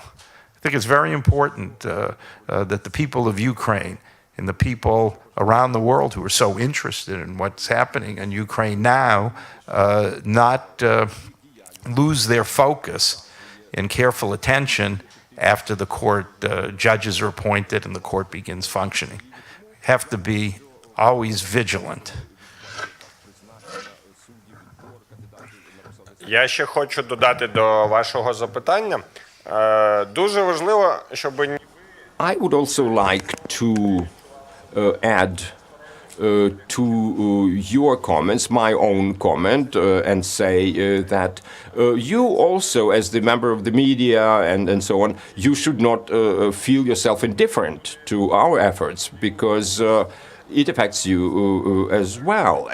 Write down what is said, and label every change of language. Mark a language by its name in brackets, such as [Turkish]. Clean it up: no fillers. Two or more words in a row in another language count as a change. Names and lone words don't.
[English] I think it's very important that the people of Ukraine and the people around the world who are so interested in what's happening in Ukraine now not lose their focus and careful attention after the court judges are appointed and the court begins functioning. Have to be always vigilant. [Ukrainian] Я ще хочу додати до вашого запитання. Дуже важливо, щоб... [English] I would also like to add to your comments, my own comment, and say that you also, as the member of the media and so on, you should not feel yourself indifferent to our efforts, because it affects you as well.